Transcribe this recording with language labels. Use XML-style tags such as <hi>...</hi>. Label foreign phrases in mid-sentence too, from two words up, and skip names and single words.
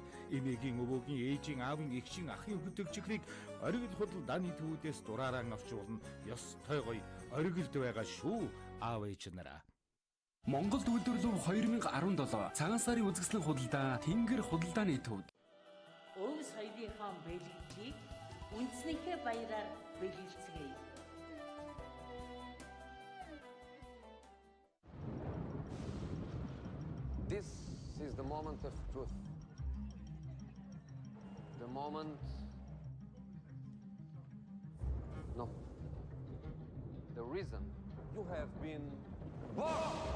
<mn>Эмээгийн, өвөөгийн, ээжийн, аавын, эгшийн, ахын өгдөг чихрийг оргил худалдааны төвүүдээс дураараа авчруулна. Ёстой гоё оргилд байгаа шүү. Аав ээж нараа. Монголд үйлдвэрлэв 2017 цагаан сарын үзэсгэлэн худалдаа Тэнгэр худалдааны төвд. Өвс соёлынхаа бэлгэлтийг үндэснийхээ баяраар бэлгэлцгээе.</mn> <en>This is the moment of truth. The moment... No. The reason you have been born.</en>